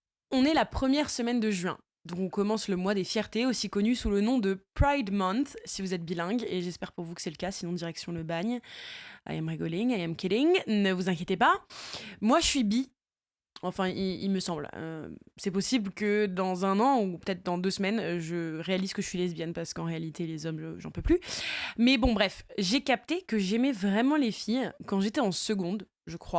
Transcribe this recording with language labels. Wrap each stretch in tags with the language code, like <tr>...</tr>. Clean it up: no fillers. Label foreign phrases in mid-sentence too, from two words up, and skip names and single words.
<fr>On est la première semaine de juin. Donc on commence le mois des fiertés, aussi connu sous le nom de</fr> <en>Pride Month,</en> <fr>si vous êtes bilingue, et j'espère pour vous que c'est le cas, sinon direction le bagne.</fr> <en>I am wriggling, I am kidding,</en> <fr>ne vous inquiétez pas. Moi je suis bi, enfin il me semble. C'est possible que dans un an, ou peut-être dans 2 semaines, je réalise que je suis lesbienne, parce qu'en réalité les hommes, j'en peux plus. Mais bon bref, j'ai capté que j'aimais vraiment les filles quand j'étais en seconde, je crois.</fr>